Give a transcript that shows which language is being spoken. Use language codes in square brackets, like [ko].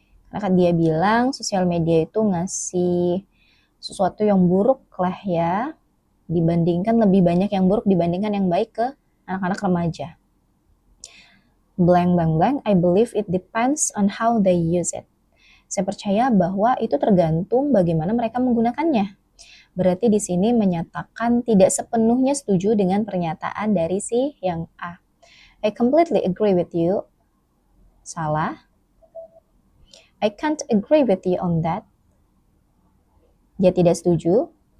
[id] Karena dia bilang sosial media itu ngasih sesuatu yang buruk lah ya, dibandingkan lebih banyak yang buruk dibandingkan yang baik ke anak-anak remaja. [en] Blank, blank, blank, I believe it depends on how they use it. [id] Saya percaya bahwa itu tergantung bagaimana mereka menggunakannya. Berarti di sini menyatakan tidak sepenuhnya setuju dengan pernyataan dari si yang A. [en] I completely agree with you. [id] Salah. [en] I can't agree with you on that. [id] Dia tidak setuju.